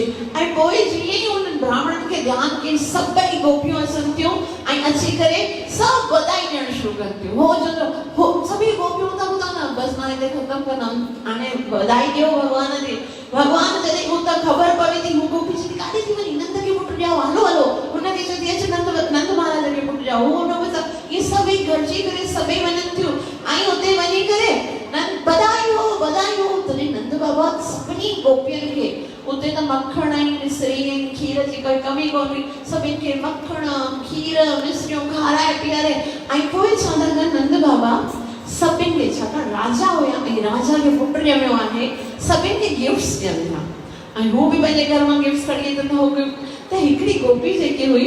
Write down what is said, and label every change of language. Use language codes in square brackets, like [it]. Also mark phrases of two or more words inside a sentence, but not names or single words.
[sd] ऐं पोइ जीअं ई उन ब्राह्मणनि खे ध्यानु कई सभई गोपियूं अचनि थियूं ऐं अची करे सभु वधाई ॾियणु शुरू कनि थियूं हो सभई गोपियूं था ॿुधा न बसि मां हिते ख़तमु कंदमि हाणे वधाई ॾियो भॻवान खे भॻवान जॾहिं हुतां ख़बर पवे थी हू गोपी चई काॾे थी वञी नंद खे पुटु ॾियाओ हलो हलो हुनखे चवंदी अचे नंद महाराज खे पुटु ॾियाओ हू हुन इहे सभई गॾिजी करे सभई वञनि थियूं ऐं हुते वञी करे बधाई हो तॾहिं नंद बाबा सभिनी गोपियुनि खे उते त मखण ऐं मिश्री ऐं खीर जी कोई कमी कोन हुई सभिनि खे मखण खीर मिश्रियूं खाराए पीआरे ऐं पोइ छा था कनि नंद बाबा सभिनि खे छाकाणि राजा हुया ऐं राजा खे पुटु ॼमियो आहे सभिनि खे गिफ्ट्स ॾियनि था ऐं हू बि पंहिंजे घर मां गिफ्ट्स खणी अचनि था हो त हिकिड़ी गोपी जेकी हुई